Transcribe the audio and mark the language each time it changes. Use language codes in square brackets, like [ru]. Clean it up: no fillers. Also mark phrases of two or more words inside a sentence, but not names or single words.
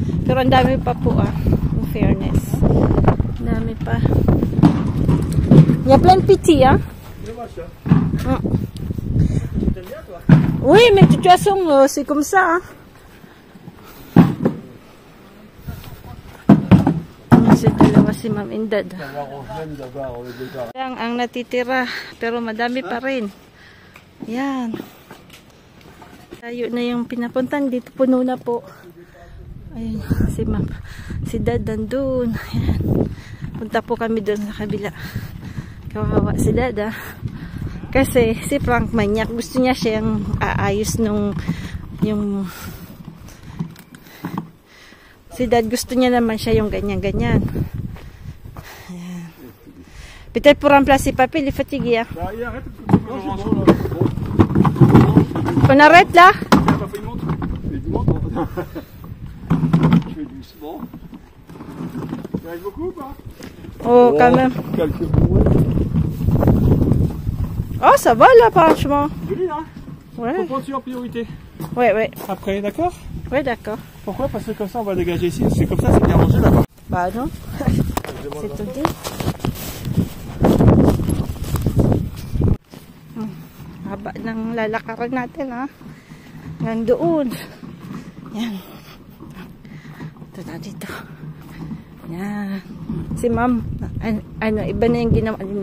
[tl] Pero ang dami pa po [en] in fairness. [tl] Ang dami pa. [fr] Il y a plein de petits, hein? Oui, mais de toute façon, c'est comme ça, hein? [tl] Dalawa si Ma'am Indad. Ang natitira, pero madami pa rin. Yan. Tayo na yung pinapuntan. Dito puno na po. Ayun, si Ma'am. Si Dad nandun. Ayan. Punta po kami doon sa kabila. Kawawa si Dad, Kasi si Frank manyak. Gusto niya siyang aayos nung yung si Dad gusto niya naman siya yung ganyan-ganyan. [fr] Peut-être pour remplacer Papy, il est fatigué. On arrête là? Oh, quand même. Oh, ça va là, franchement. Joli, hein? Ouais. Faut prendre en priorité. Ouais, ouais. Après, d'accord? Ouais, d'accord. Pourquoi? Parce que comme ça, on va dégager ici. C'est comme ça, c'est bien rangé là-bas. Bah non. C'est tout dit. [tl] Haba ng lalakaran natin, Hanggang doon. Yan. Ito na dito. Yan. Si Ma'am, iba na yung ginawa din.